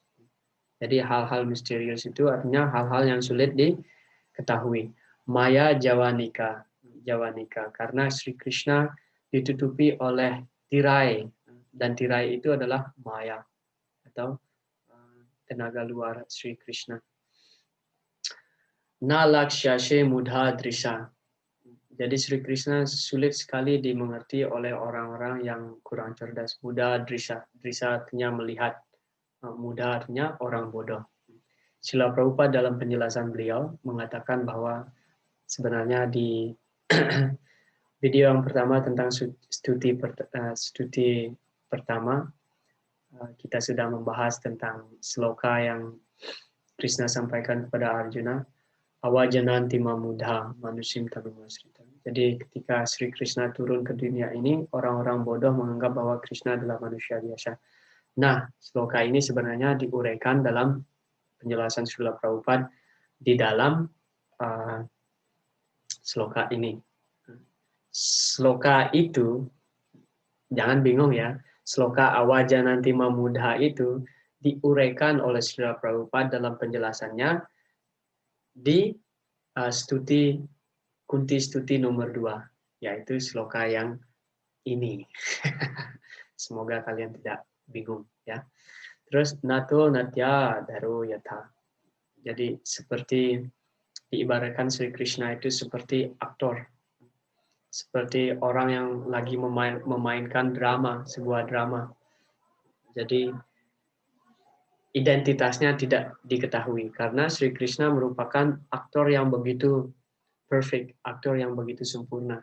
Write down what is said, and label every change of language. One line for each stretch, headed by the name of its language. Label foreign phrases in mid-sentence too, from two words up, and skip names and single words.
Indonesian: Jadi hal-hal misterius itu artinya hal-hal yang sulit diketahui.
Sanskrit: Maya Javanika
Indonesian: karena Sri Krishna ditutupi oleh tirai, dan tirai itu adalah maya atau tenaga luar Sri Krishna.
Sanskrit: Na lakshashe mudha drisha.
Indonesian: Jadi Sri Krishna sulit sekali dimengerti oleh orang-orang yang kurang cerdas.
Sanskrit: Muda drisa
Indonesian: artinya melihat, muda artinya orang bodoh. Srila Prabhupada dalam penjelasan beliau mengatakan bahwa sebenarnya di video yang pertama tentang stuti pertama, kita sudah membahas tentang sloka yang Krishna sampaikan kepada Arjuna.
Sanskrit: Awajananti mamudha manusim tanumasrita.
Indonesian: Jadi ketika Sri Krishna turun ke dunia ini, orang-orang bodoh menganggap bahwa Krishna adalah manusia biasa. Nah, sloka ini sebenarnya diuraikan dalam penjelasan Srila Prabhupada di dalam sloka ini. Sloka itu, jangan bingung ya, sloka
Sanskrit: awajananti mamudha
Indonesian: itu diuraikan oleh Srila Prabhupada dalam penjelasannya di Kunti Stuti nomor 2, yaitu sloka yang ini. Semoga kalian tidak bingung ya.
Sanskrit: Terus nato natya dharo yatha.
Indonesian: Jadi seperti diibaratkan Sri Krishna itu seperti aktor. Seperti orang yang lagi memainkan drama, sebuah drama. Jadi identitasnya tidak diketahui karena Sri Krishna merupakan aktor yang begitu perfect, aktor yang begitu sempurna.